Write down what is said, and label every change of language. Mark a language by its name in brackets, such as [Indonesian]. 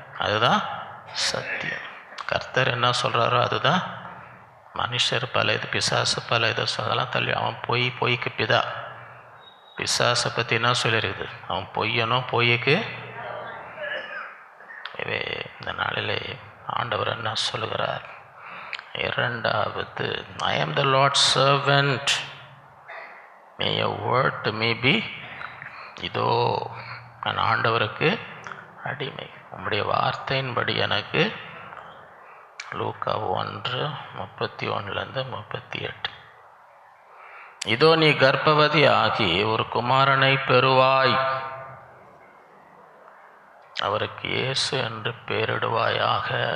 [Tamil] அதுதான் சத்தியம். கர்த்தர் என்ன சொல்கிறாரோ அதுதான். மனுஷர் பல இது, பிசாசு பல இதை அதெல்லாம் தள்ளி. அவன் பொய்க்கு பிதா. பிசாசை பற்றி என்ன சொல்லியிருக்குது? அவன் பொய்யனும், பொய்யுக்கு. இந்த நாளிலே ஆண்டவர் என்ன சொல்லுகிறார்? இரண்டாவது, [English] I am the Lord's servant, may your word to me be. [Tamil] இதோ நான் ஆண்டவருக்கு அடிமை, உம்முடைய வார்த்தையின்படி எனக்கு. லூக்கா 1:31-38. இதோ நீ கர்ப்பவதி ஆகி ஒரு குமாரனை பெறுவாய், அவருக்கு இயேசு என்று பெயரிடுவாயாக.